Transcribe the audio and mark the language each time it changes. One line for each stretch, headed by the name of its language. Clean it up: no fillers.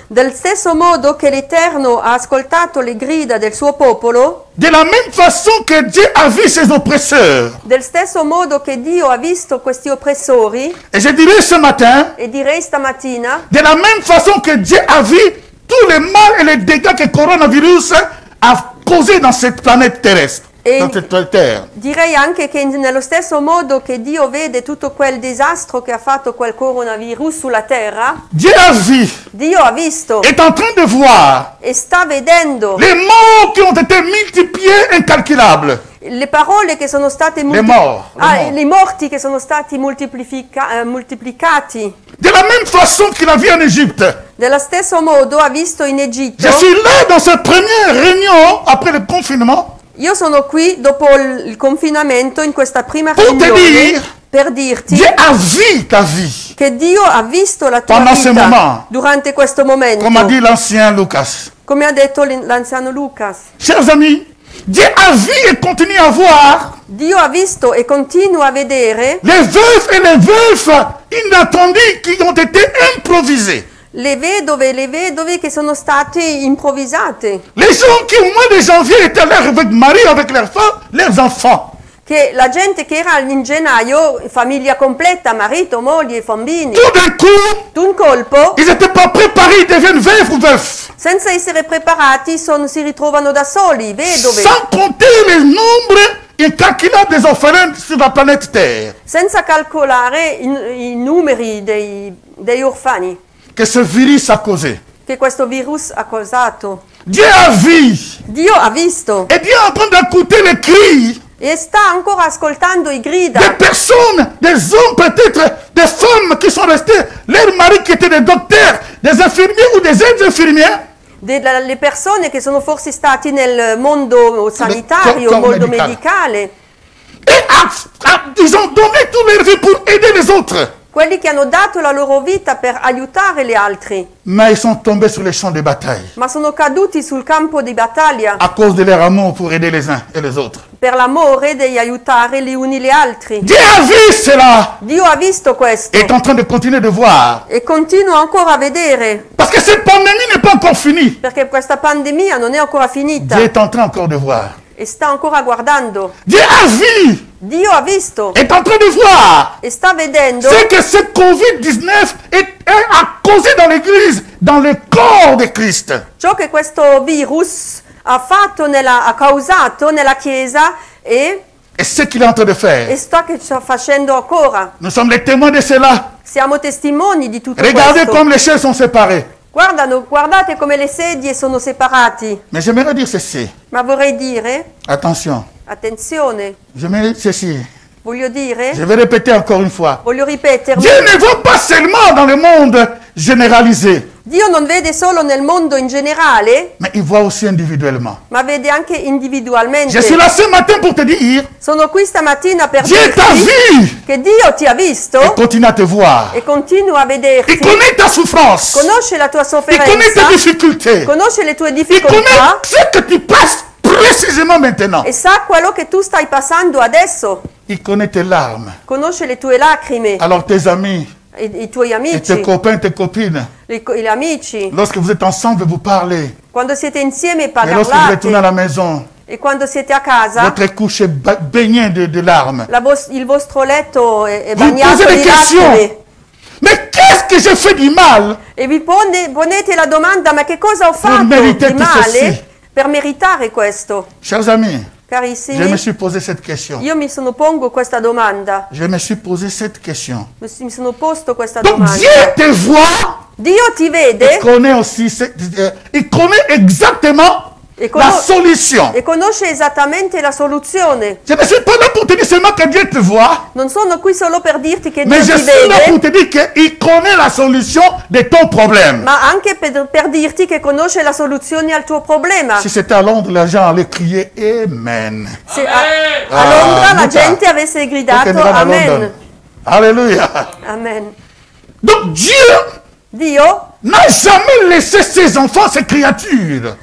Italian: del stesso modo che l'Eterno ha ascoltato le grida del suo popolo,
French: de la même façon que Dieu a vu ses oppresseurs,
Italian: del stesso modo che Dio ha visto questi oppressori,
French: et je dirais ce matin,
Italian: e direi stamattina,
French: de la même façon que Dieu a vu tous les mal et les dégâts que le coronavirus a causé dans cette planète terrestre, dans cette terre.
Italian: direi anche che nello stesso modo che Dio vede tutto quel disastro che ha fatto quel coronavirus sulla terra,
French: Dieu a vu,
Italian: Dio ha visto
French: est en train de voir
Italian: e sta vedendo
French: les morts qui ont été multipliés, incalculables.
Italian: le parole che sono state
French: Les morts.
Italian: i morti che sono stati moltiplicati.
French: De la même façon qu'il a vu en Égypte.
Italian: Dello stesso modo ha visto in Egitto.
French: Je suis là dans cette première réunion après le confinement
Italian: Io sono qui dopo il confinamento in questa prima
French: pour te
Italian: riunione
French: dire,
Italian: per dirti
French: Dieu a vu ta vie,
Italian: che Dio ha visto la tua
French: Pendant ce
Italian: vita
French: moment.
Italian: durante questo momento,
French: comme a dit l'ancien Lucas.
Italian: come ha detto l'anziano Lucas.
French: Chers amis, Dieu a vu et continue à voir
Italian: Dio ha visto e continua a vedere
French: les veufs et les veufs inattendus qui ont été improvisés.
Italian: le vedove e le vedovi che sono state improvvisate,
French: Les gens qui au mois de janvier étaient là avec Marie, avec leurs femmes, leurs enfants.
Italian: che la gente che era in gennaio, famiglia completa, marito, moglie e bambini,
French: Tout d'un coup,
Italian: d'un colpo,
French: ils n'étaient pas préparés, ils deviennent veufs ou veufs.
Italian: senza essere preparati, si ritrovano da soli, vedove.
French: Sans compter le nombre incalculable des orphelins sur la planète Terre.
Italian: senza calcolare i numeri degli orfani
French: Que ce virus a causé.
Italian: che questo virus ha causato.
French: Dieu a vu.
Italian: Dio ha visto
French: Et Dieu est en train d'écouter les cris
Italian: e sta ancora ascoltando i
French: des
Italian: grida
French: personnes, des hommes peut-être, des femmes qui sont restés, leurs maris qui étaient des docteurs, des infirmiers ou des aides-infirmières.
Italian: delle persone che sono forse stati nel mondo sanitario,
French: corps
Italian: mondo
French: medicale.
Italian: medicale,
French: Et ils ont donné toute leur vie pour aider les autres.
Italian: quelli che hanno dato la loro vita per aiutare gli altri,
French: Mais ils sont tombés sur les champs de bataille
Italian: ma sono caduti sul campo di battaglia
French: à cause de leur amour pour aider les uns et les autres.
Italian: per l'amore di aiutare gli uni gli altri.
French: Dieu a vu cela
Italian: Dio ha visto questo
French: et est en train de continuer de voir.
Italian: e continua ancora a vedere,
French: Parce que cette pandémie n'est pas encore finie.
Italian: perché questa pandemia non è ancora finita
French: Dieu est en train encore de voir.
Italian: e sta ancora guardando.
French: Dieu a vu,
Italian: Dio ha visto
French: est en train de voir
Italian: e sta vedendo
French: ce que ce Covid-19 a causé dans l'Église, dans le corps de Christ.
Italian: ciò che questo virus ha fatto ha causato nella Chiesa e
French: Et ce qu'il est en train de faire.
Italian: sta facendo ancora.
French: Nous sommes les témoins de cela.
Italian: Siamo testimoni di tutto
French: Regardez
Italian: questo.
French: comme les chaises sont séparées.
Italian: Guardate come le sedie sono separati.
French: Mais j'aimerais dire ceci.
Italian: Ma vorrei dire,
French: Attention.
Italian: attenzione,
French: J'aimerais dire ceci.
Italian: voglio dire,
French: Je vais répéter encore une fois.
Italian: voglio ripetermi.
French: Dieu ne voit pas seulement dans le monde généralisé,
Italian: Dio non vede solo nel mondo in generale,
French: mais il voit aussi individuellement.
Italian: ma vede anche individualmente.
French: Je suis là ce matin pour te dire,
Italian: Sono qui stamattina per
French: Dieu t'a
Italian: dirti
French: vu
Italian: che Dio ti ha visto
French: et continue à te voir.
Italian: e continua a vederti.
French: Il connaît ta souffrance.
Italian: Conosce la tua
French: Il connaît
Italian: sofferenza,
French: tes difficultés.
Italian: conosce le tue
French: Il
Italian: difficoltà
French: connaît ce que tu passes précisément maintenant.
Italian: e sa quello che tu stai passando adesso.
French: Il connaît tes larmes.
Italian: Conosce le tue lacrime,
French: Alors tes amis
Italian: i tuoi
French: et
Italian: amici,
French: tes copains, tes copines,
Italian: gli amici.
French: lorsque vous êtes ensemble, vous parlez.
Italian: Quando siete insieme
French: Et lorsque vous retournez à la maison,
Italian: e quando siete a casa,
French: votre couche est baignée de larmes.
Italian: il vostro letto è
French: Vous
Italian: bagnato
French: posez des
Italian: di
French: questions.
Italian: lacrime
French: Mais qu'est-ce que j'ai fait du mal
Italian: e vi ponete la domanda: ma che cosa ho fatto meritare di tutto così? male per meritare questo?
French: Chers amis, je me
Italian: Carissimi,
French: suis posé cette question.
Italian: io mi pongo questa domanda,
French: Je me suis posé cette question.
Italian: mi sono posto questa
French: Donc
Italian: domanda.
French: Dieu te voit,
Italian: Dio ti
French: il
Italian: vede
French: connaît aussi, il connaît exactement
Italian: e,
French: la solution.
Italian: e conosce esattamente la soluzione.
French: Je ne suis pas là pour te dire seulement que Dieu te voit,
Italian: Non sono qui solo per dirti che Dio
French: mais je
Italian: ti
French: suis là pour
Italian: vede,
French: te dire qu'il connaît la solution de ton problème.
Italian: ma anche per dirti che conosce la soluzione al tuo problema.
French: Si c'était à Londres, les gens allaient crier Amen.
Italian: Se a Londra la Luca. gente avesse Perché gridato non vanno a Amen. Londra. Alléluia. Amen.
French: Donc Dieu
Italian: Dio
French: n'a jamais laissé ses enfants, ses créatures,